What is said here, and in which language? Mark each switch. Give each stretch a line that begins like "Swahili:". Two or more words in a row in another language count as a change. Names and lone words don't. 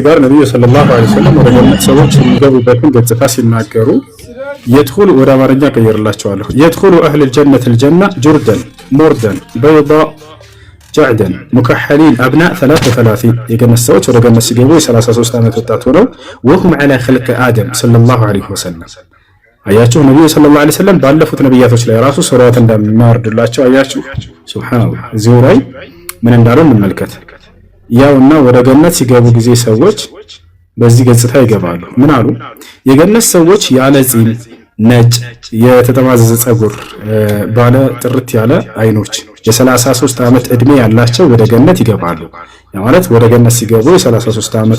Amharic: ጋር ነብዩ
Arabic: صلى الله عليه وسلم
Amharic: ወደ ገነት ሰዎች የሚገቡበትን ገጽታ ሲናገሩ የድኹሉ ወደ አማርኛ ቀይርላቸዋለሁ።
Arabic: يدخل أهل الجنة الجنة جردا مردا بيضاء جعدا مكحلين أبناء 33
Amharic: የገነት ሰዎች ወደ ገነት ሲገቡ የ33 ዓመት ወጣት ሆነው
Arabic: وهم على خلق آدم صلى الله عليه وسلم
Amharic: አያችሁ ነብዩ
Arabic: صلى الله عليه وسلم
Amharic: ባለፉት ነብያቶች ላይ ራሱ ሱራውን እንደሚያወርድላቸው አያችሁ። ሱብሃንአላህ እዚሁ ላይ ምን እንዳለው እንመልከት። ያውና ወደ ገነት ሲገቡ ጊዜ ሰዎች በዚህ ገጽታ ይገባሉ። ምን አሉ? የገነት ሰዎች ያለ ጺም፣ ነጭ የተጠማዘዘ ጸጉር፣ ባለ ጥርት ያለ አይኖች የ33 ዓመት እድሜ ያላቸው ወደ ገነት ይገባሉ። ያ ማለት ወደ ገነት ሲገቡ የ33 ዓመት